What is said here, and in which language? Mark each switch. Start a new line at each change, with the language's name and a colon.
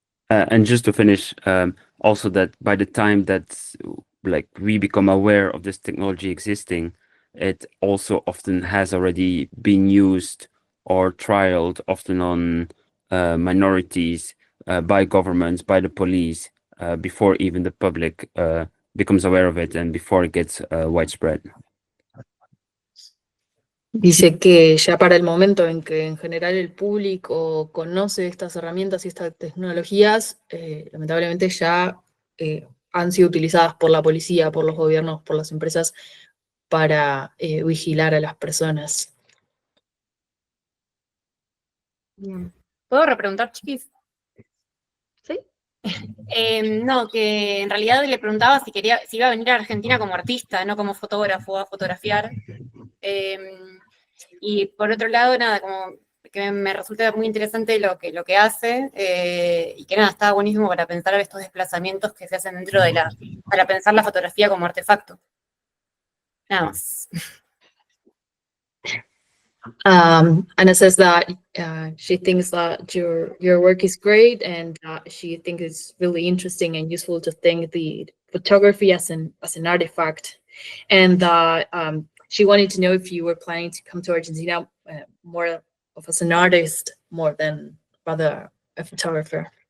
English: And just to finish, also that by the time that like we become aware of this technology existing, it also often has already been used or trialed, often on minorities, by governments, by the police, before even the public becomes aware of it and before it gets widespread.
Spanish: Dice que ya para el momento en que en general el público conoce estas herramientas y estas tecnologías, lamentablemente ya han sido utilizadas por la policía, por los gobiernos, por las empresas para vigilar a las personas. Bien. ¿Puedo repreguntar, chiquis? ¿Sí? No, que en realidad le preguntaba si iba a venir a Argentina como artista, no como fotógrafo a fotografiar. Y por otro lado, nada, como que me resulta muy interesante lo que hace, y que nada, estaba buenísimo para pensar estos desplazamientos que se hacen dentro de para pensar la fotografía como artefacto. Nada más.
English: Anna says that she thinks that your work is great, and she thinks it's really interesting and useful to think the photography as an artifact. And she wanted to know if you were planning to come to Argentina more of as an artist, more than rather a photographer.